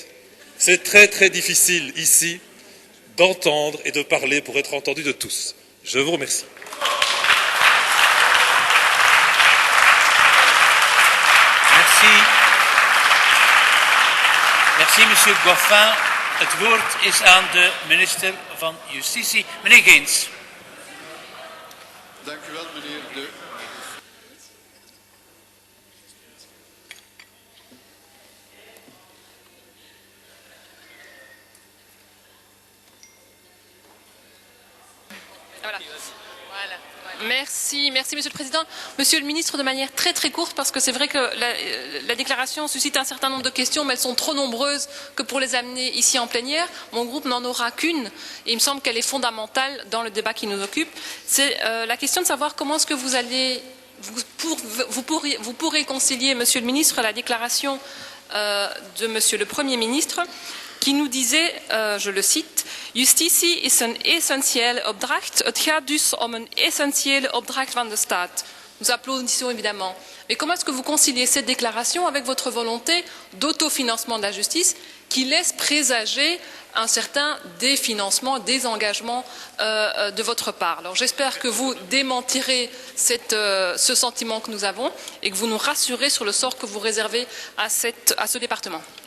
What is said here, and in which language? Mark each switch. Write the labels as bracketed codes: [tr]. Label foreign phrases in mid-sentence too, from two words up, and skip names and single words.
[fr] C'est très très difficile ici d'entendre et de parler pour être entendu de tous. Je vous remercie. Merci. Merci, Monsieur Goffin. [nl] Het woord is aan de minister van Justitie, meneer Geens. Dank u wel, meneer de... [fr] Merci, Monsieur le Président. Monsieur le Ministre, de manière très très courte, parce que c'est vrai que la déclaration suscite un certain nombre de questions, mais elles sont trop nombreuses que pour les amener ici en plénière. Mon groupe n'en aura qu'une, et il me semble qu'elle est fondamentale dans le débat qui nous occupe. C'est la question de savoir comment est-ce que vous allez, vous pourrez concilier, Monsieur le Ministre, la déclaration de Monsieur le Premier ministre, qui nous disait, je le cite, [nl] Justitie is een essentiële opdracht. Het gaat dus om een essentiële opdracht van de staat. [fr] Nous applaudissons évidemment. Mais comment est-ce que vous conciliez cette déclaration avec votre volonté d'autofinancement de la justice qui laisse présager un certain définancement, désengagement de votre part? Alors j'espère que vous démentirez ce sentiment que nous avons et que vous nous rassurez sur le sort que vous réservez à ce département.